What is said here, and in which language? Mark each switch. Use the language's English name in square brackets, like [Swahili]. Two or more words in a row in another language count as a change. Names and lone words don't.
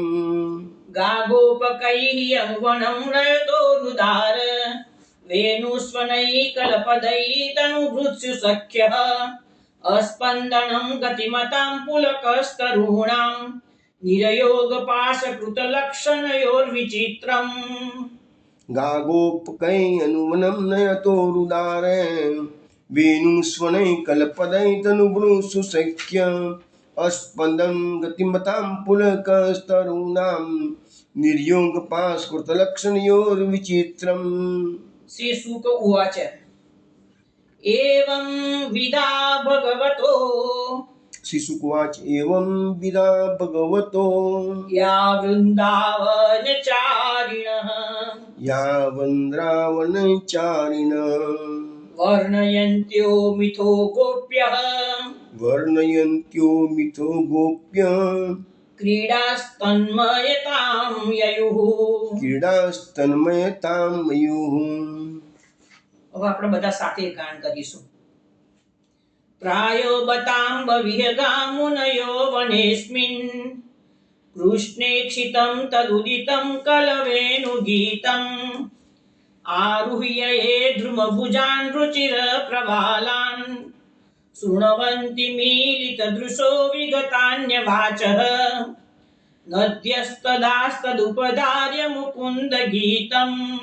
[Sanskrit] गागोपकैः अनुवनं नयतोरुदार वेणुस्वनैः कल्पदैः तनुभृत्सु सख्यः अस्पन्दनं गतिमतां पुलकस्तरूणाम् निर्योगपाशकृतलक्षणयोर्विचित्रम् ગાગોપકૈ અનુવનમ નયતો રુદારે વેણુસ્વનૈ કલ્પદૈ તનુવૃષુ શક્ય અસ્પંદં ગતિમતાં પુલકસ્તરૂણાં निर्योग पास्कृतलक्षणयोर्विचित्रम्। श्रीशुक उवाच एवं विदा भगवतो श्रीशुकुवाच एवं विदा भगवतो या वृन्दावनचारिणः या वन्द्रावनचारिणः वर्णयन्त्यो मिथो गोप्यः वर्णयन्त्यो मिथो गोप्य क्रीडास्तन्मयतां ययुः। क्रीडास्तन्मयतां मयुः। [Gujarati] હવે આપણે બધા સાથે ગાન કરીશું. [Sanskrit] प्रायो बताम्ब विहगामुनयो वनेऽस्मिन् कृष्णेक्षितं तदुदितं कलवेणुगीतम् आरुह्य ये द्रुमभुजान् रुचिरप्रवालान् शृण्वन्ति मीलितदृशो विगतान्यवाचः नद्यस्तदास्तदुपधार्य मुकुन्दगीतम्